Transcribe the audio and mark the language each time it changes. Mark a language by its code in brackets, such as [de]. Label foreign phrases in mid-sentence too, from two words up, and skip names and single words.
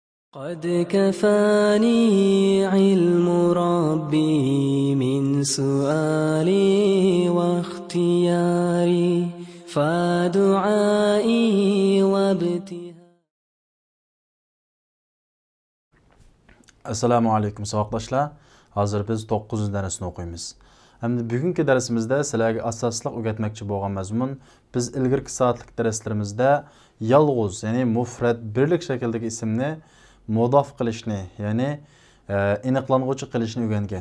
[ar] قد كفاني علم ربي من سؤالي واختياري فدعائي وابتهالي. السلام عليكم savoqdoshlar. [uz] Hozir biz 9-darsni o'qiymiz. Hamda bugungi darsimizda sizlarga asosliq o'rgatmoqchi bo'lgan mazmun biz ilgirki soatlik darslarimizda yolg'iz, ya'ni mufrad birlik shakldagi ismni mudof qilishni, ya'ni aniqlang'uvchi qilishni o'rgangan.